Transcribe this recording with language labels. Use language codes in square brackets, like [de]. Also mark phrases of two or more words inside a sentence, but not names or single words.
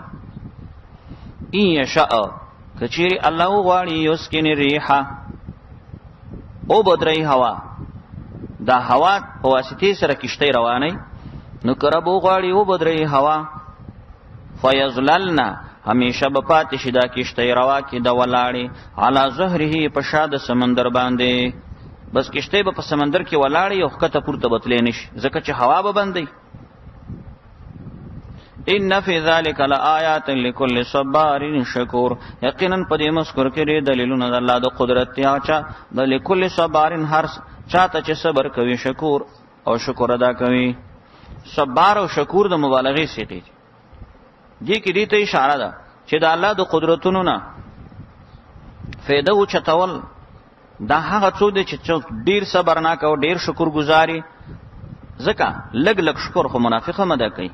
[ar] ان یشاء، [ps] کچری الله غواړي [ar] یسکن الريحه، [ps] او بدري هوا، دا هوا په واسطه سره کشته رواني، نو کربو غواړي او بدري هوا، فیظللنا، همیشه به پاتې شي دا کشته روا کې د ولاړې، [ar] علی ظهره [ps] په شاده سمندر باندې، بس کشته به په سمندر کې ولاړې او خطه پورته بتلې نشي ځکه چې هوا به بندي. [ar] ان فی ذلک لآیات لكل صبار شکور، [ps] یقینا په دې مذکور کې دلیلونه د الله د قدرت یا چا د [ar] لكل صبار، [ps] هر چاته چې صبر کوي، شکور او شکر ادا کوي. صبر او شکور د مبالغه صيغه دي کې دې ته اشاره ده چې د الله د قدرتونو نه فایده او چتول دا هغه څو دي چې ډیر صبر نه کوي، ډیر شکر گزاري، ځکه لګ لګ شکر خو منافقه مده کوي.